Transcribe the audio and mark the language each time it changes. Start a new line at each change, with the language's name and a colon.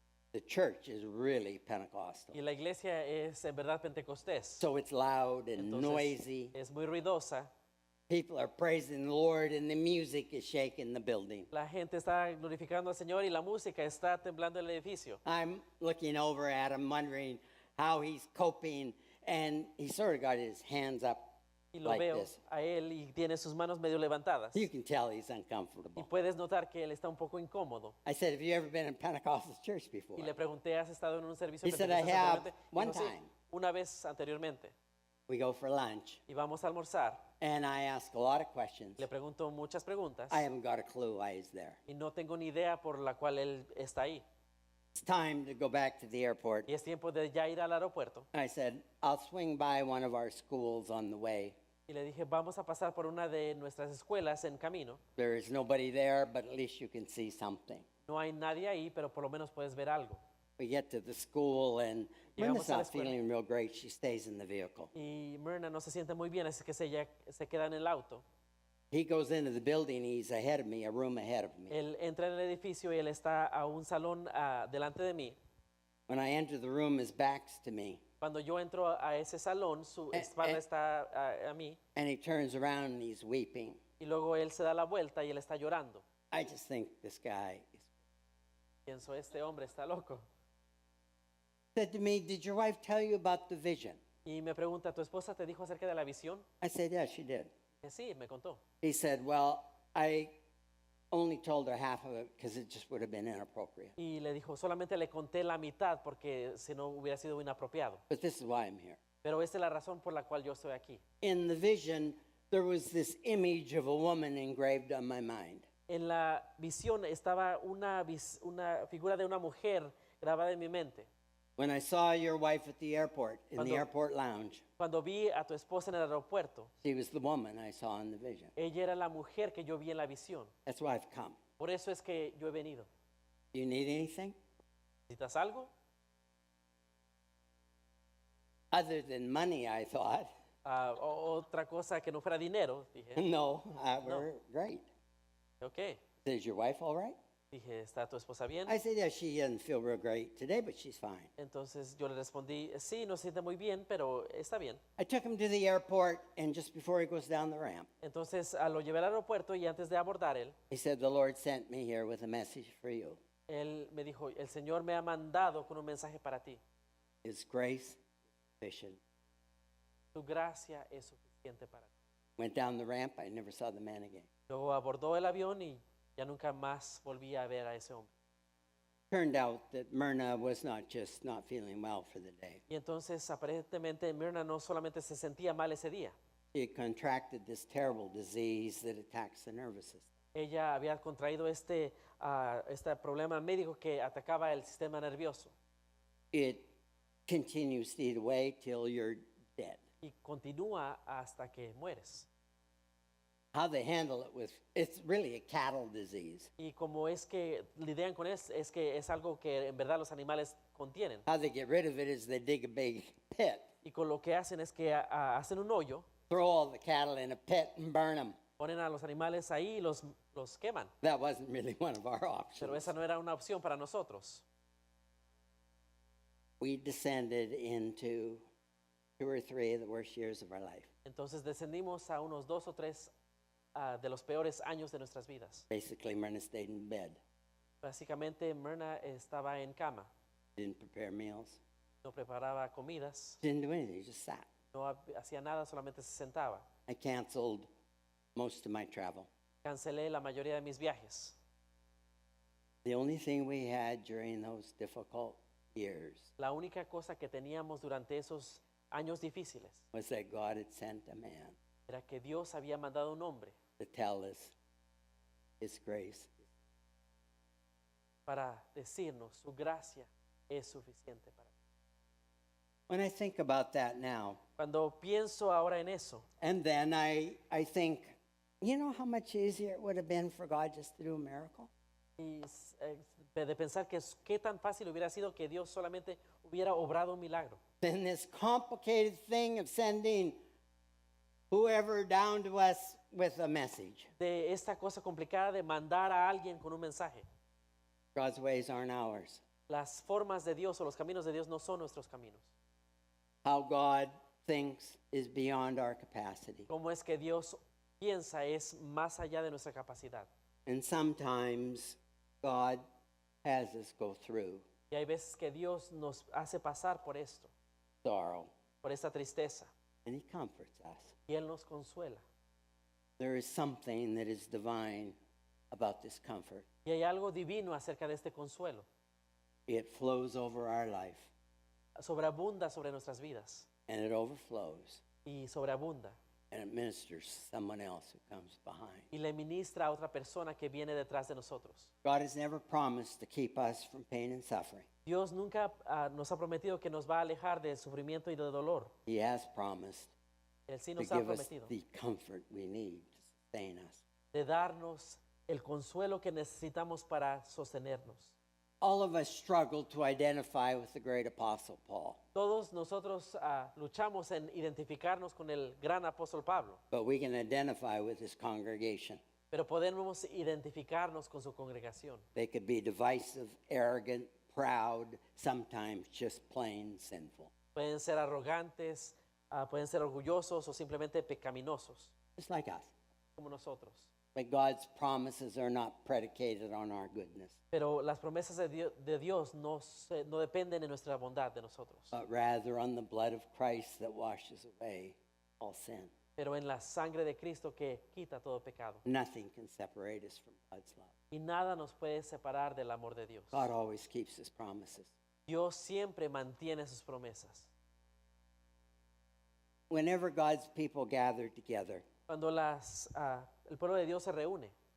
English: The church is really Pentecostal.
Spanish: Y la iglesia es en verdad pentecostés.
English: So it's loud and
Spanish: Entonces,
English: noisy.
Spanish: es muy ruidosa.
English: People are praising the Lord, and the music is shaking the building.
Spanish: La gente está glorificando al Señor y la música está temblando el edificio.
English: I'm looking over at him, wondering how he's coping, and he sort of got his hands up
Spanish: y lo
English: like
Spanish: veo
English: this.
Spanish: a él y tiene sus manos medio levantadas.
English: You can tell he's
Spanish: Y
English: uncomfortable.
Spanish: puedes notar que él está un poco incómodo.
English: I said, have you ever been in Pentecostal church before?
Spanish: Y le pregunté, ¿has estado en un servicio
English: He said, I
Spanish: pentecostal
English: have
Spanish: anteriormente?
English: one
Spanish: Dijo, sí,
English: time.
Spanish: una vez anteriormente.
English: We go for lunch,
Spanish: Y vamos a almorzar.
English: and I ask a lot of questions.
Spanish: Le pregunto muchas preguntas.
English: I haven't got a clue why he's there.
Spanish: Y no tengo ni idea por la cual él está ahí.
English: It's time to go back to the airport.
Spanish: Y es tiempo de ya ir al aeropuerto.
English: I said, I'll swing by one of our schools on the way.
Spanish: Y le dije, vamos a pasar por una de nuestras escuelas en camino.
English: There is nobody there, but at least you can see something.
Spanish: No hay nadie ahí, pero por lo menos puedes ver algo.
English: We get to the school, and
Spanish: Llegamos
English: Myrna's
Spanish: a la
English: not
Spanish: escuela.
English: feeling real great. She stays in the vehicle.
Spanish: Y Myrna no se siente muy bien, así que ella se queda en el auto.
English: He goes into the building. He's ahead of me, a room ahead of me.
Spanish: Él entra en el edificio y él está a un salón delante de mí.
English: When I enter the room, his back's to me,
Spanish: Cuando yo entro a ese salón, su espalda está a mí.
English: and he turns around and he's weeping.
Spanish: Y luego él se da la vuelta y él está llorando.
English: I just think this guy
Spanish: Pienso, este hombre está loco.
English: said to me, "Did your wife tell you about the vision?"
Spanish: Y me pregunta, ¿tu esposa te dijo acerca de la visión?
English: I said, "Yeah, she did."
Spanish: Sí, me contó.
English: He said, "Well, I only told her half of it because it just would have been inappropriate.
Spanish: Y le dijo, solamente le conté la mitad porque si no hubiera sido inapropiado.
English: But this is why I'm here."
Spanish: Pero esta es la razón por la cual yo estoy aquí.
English: In the vision, there was this image of a woman engraved on my mind.
Spanish: En la visión estaba una figura de una mujer grabada en mi mente.
English: When I saw your wife at the airport, in the
Spanish: Cuando-
English: airport lounge,
Spanish: Cuando vi a tu esposa en el aeropuerto,
English: she was the woman I saw in the vision.
Spanish: ella era la mujer que yo vi en la visión.
English: That's why I've come.
Spanish: Por eso es que yo he venido.
English: Do you need anything?
Spanish: ¿Necesitas algo?
English: Other than money, I thought.
Spanish: Otra cosa que no fuera dinero. Dije,
English: No, we're great.
Spanish: ok.
English: Is your wife all right?
Spanish: Dije, ¿está tu esposa bien?
English: I said, yeah, she doesn't feel real great today, but she's fine.
Spanish: Entonces yo le respondí, sí, no se siente muy bien, pero está bien.
English: I took him to the airport, and just before he goes down the ramp,
Spanish: Entonces lo llevé al aeropuerto y antes de abordar él,
English: he said, "The Lord sent me here with a message for you.
Spanish: él me dijo, el Señor me ha mandado con un mensaje para ti.
English: His grace is sufficient."
Spanish: Tu gracia es suficiente para ti.
English: Went down the ramp. I never saw the man again.
Spanish: Luego abordó el avión y ya nunca más volví a ver a ese hombre.
English: Turned out that Myrna was not just not feeling well for the day.
Spanish: Y entonces aparentemente Myrna no solamente se sentía mal ese día,
English: She had contracted this terrible disease that attacks the nervous system.
Spanish: ella había contraído este problema médico que atacaba el sistema nervioso
English: It continues to eat away till you're dead.
Spanish: y continúa hasta que mueres.
English: How they handle it it's really a cattle disease.
Spanish: Y como es que lidian con eso, es que es algo que en verdad los animales contienen.
English: How they get rid of it is they dig a big pit,
Spanish: Y con lo que hacen es que hacen un hoyo,
English: throw all the cattle in a pit and burn them.
Spanish: ponen a los animales ahí y los queman.
English: That wasn't really one of our
Spanish: Pero
English: options.
Spanish: esa no era una opción para nosotros.
English: We descended into 2 or 3 of the worst years of our life.
Spanish: Entonces descendimos a unos 2 o 3 de los peores años de nuestras vidas.
English: Basically, Myrna stayed in bed,
Spanish: Básicamente Myrna estaba en cama,
English: didn't prepare meals,
Spanish: no preparaba comidas,
English: didn't do anything, just sat.
Spanish: no hacía nada, solamente se sentaba.
English: I canceled most of my travel.
Spanish: Cancelé la mayoría de mis viajes.
English: The only thing we had during those difficult years
Spanish: La única cosa que teníamos durante esos años difíciles
English: was that God had sent a man
Spanish: era que Dios había mandado un hombre
English: to tell us His grace.
Spanish: para decirnos su gracia es suficiente para ti.
English: When I think about that now,
Spanish: Cuando pienso ahora en eso,
English: and then I think, you know how much easier it would have been for God just to do a miracle?
Spanish: y de pensar que qué tan fácil hubiera sido que Dios solamente hubiera obrado un milagro.
English: Then this complicated thing of sending whoever down to us with a message.
Spanish: De esta cosa complicada de mandar a alguien con un mensaje.
English: God's ways aren't ours.
Spanish: Las formas de Dios o los caminos de Dios no son nuestros caminos.
English: How God thinks is beyond our capacity.
Spanish: Cómo es que Dios piensa es más allá de nuestra capacidad.
English: And sometimes God has us go through
Spanish: Y hay veces que Dios nos hace pasar por esto,
English: sorrow
Spanish: por esta tristeza.
English: and He comforts us.
Spanish: y Él nos consuela.
English: There is something that is divine about this comfort.
Spanish: Y hay algo divino acerca de este consuelo.
English: It flows over our life,
Spanish: Sobreabunda sobre nuestras vidas
English: and it overflows,
Spanish: y sobreabunda
English: and it ministers to someone else who comes behind.
Spanish: y le ministra a otra persona que viene detrás de nosotros.
English: God has never promised to keep us from pain and suffering.
Spanish: Dios nunca nos ha prometido que nos va a alejar del sufrimiento y del dolor.
English: He has promised
Spanish: Él sí
English: to
Spanish: nos ha
English: give us
Spanish: prometido
English: the comfort we need to sustain us.
Spanish: de darnos el consuelo que necesitamos para sostenernos.
English: All of us struggle to identify with the great apostle Paul,
Spanish: Todos nosotros luchamos en identificarnos con el gran apóstol Pablo,
English: but we can identify with his congregation.
Spanish: pero podemos identificarnos con su congregación.
English: They could be divisive, arrogant, proud, sometimes just plain sinful.
Spanish: Pueden ser arrogantes, pueden ser orgullosos o simplemente pecaminosos,
English: Just like us.
Spanish: como nosotros.
English: But God's promises are not predicated on our goodness,
Spanish: Pero las promesas de Dios no dependen de nuestra bondad de nosotros,
English: but rather on the blood of Christ that washes away all sin.
Spanish: pero en la sangre de Cristo que quita todo pecado.
English: Nothing can separate us from God's love.
Spanish: Y nada nos puede separar del amor de Dios.
English: God always keeps his promises.
Spanish: Dios siempre mantiene sus promesas.
English: Whenever God's people gather together,
Spanish: Cuando el pueblo de Dios se reúne,